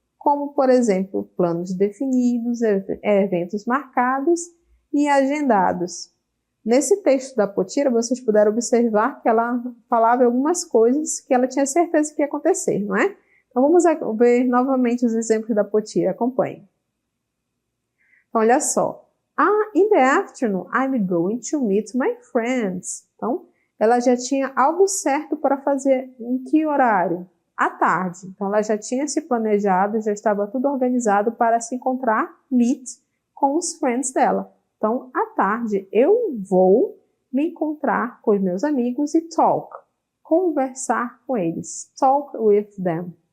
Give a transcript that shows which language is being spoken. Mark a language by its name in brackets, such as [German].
[Portuguese] Como, por exemplo, planos definidos, eventos marcados e agendados. Nesse texto da Potira, vocês puderam observar que ela falava algumas coisas que ela tinha certeza que ia acontecer, não é? Então, vamos ver novamente os exemplos da Potira. Acompanhe. Então, olha só. [English] In the afternoon, I'm going to meet my friends. [Portuguese] Então, ela já tinha algo certo para fazer em que horário? À tarde. Então, ela já tinha se planejado, já estava tudo organizado para se encontrar, meet, com os friends dela. Então, à tarde, eu vou me encontrar com os meus amigos e talk, conversar com eles, [English] talk with them.